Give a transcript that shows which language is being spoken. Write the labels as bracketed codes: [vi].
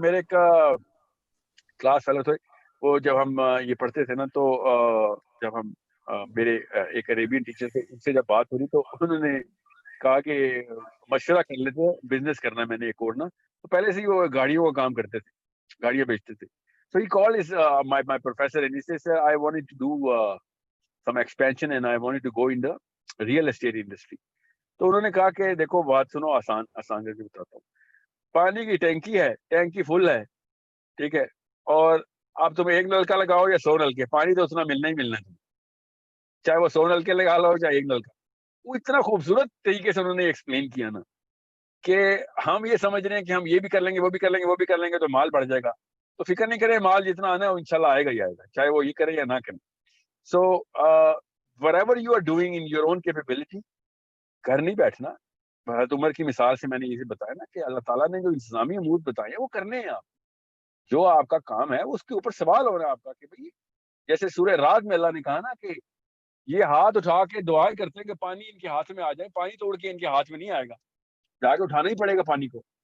[ur] میرے ایک class fellow تھے, وہ جب ہم یہ پڑھتے تھے نا تو جب ہم میرے ایک عربین ٹیچر تھے, ان سے جب بات ہو رہی تو انہوں نے کہا کہ مشورہ کر لیتے, بزنس کرنا میں نے ایک اور نا, تو پہلے سے ہی وہ گاڑیوں کا کام کرتے تھے, گاڑیاں بیچتے تھے. [en] So he called his my professor and he says, "Sir, I wanted to do some expansion and I wanted to go in the real estate industry." [ur] تو انہوں نے کہا کہ دیکھو بات سنو, آسان کر کے بتاتا ہوں. پانی کی ٹینکی ہے, ٹینکی فل ہے, ٹھیک ہے, اور آپ تم ایک نلکا لگاؤ یا 100 نلکے, پانی تو اتنا ملنا ہی ملنا ہے, چاہے وہ 100 نلکے لگا لو چاہے ایک نلکا. وہ اتنا خوبصورت طریقے سے انہوں نے ایکسپلین کیا نا کہ ہم یہ سمجھ رہے ہیں کہ ہم یہ بھی کر لیں گے, وہ بھی کر لیں گے, وہ بھی کر لیں گے تو مال بڑھ جائے گا. تو فکر نہیں کرے, مال جتنا آنا ہے وہ انشاءاللہ آئے گا ہی آئے گا, چاہے وہ یہ کرے یا نہ کرے. [en] so whatever you are doing in your own capability, [ur] گھر نہیں بیٹھنا. حضرت عمر کی مثال سے میں نے یہ بتایا نا کہ اللہ تعالیٰ نے جو انتظامی امور بتائے ہیں وہ کرنے ہیں. آپ جو آپ کا کام ہے اس کے اوپر سوال ہو رہا ہے آپ کا کہ بھائی, جیسے سورہ رات میں اللہ نے کہا نا کہ یہ ہاتھ اٹھا کے دعائیں کرتے ہیں کہ پانی ان کے ہاتھ میں آ جائے, پانی توڑ کے ان کے ہاتھ میں نہیں آئے گا, جا کے اٹھانا ہی پڑے گا پانی کو.